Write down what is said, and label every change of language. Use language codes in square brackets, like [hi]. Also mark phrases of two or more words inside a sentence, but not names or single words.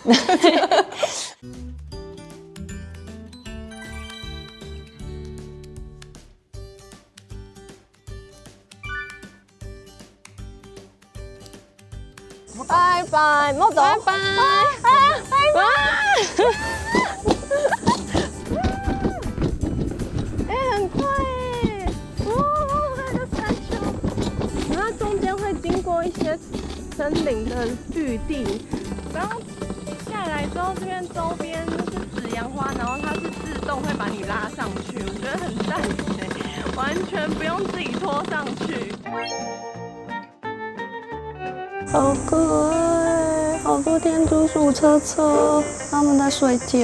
[zh] 拜拜，莫走，拜拜，拜拜。哎，很快哎！哦，还有个山丘，然后它中间会经过一些森林的绿地，然后下來之後，這邊周邊就是紫陽花，然後它是自動會把你拉上去，我覺得很讚哎，完全不用自己拖上去。好可愛，好多天竺鼠車車，他們在睡覺。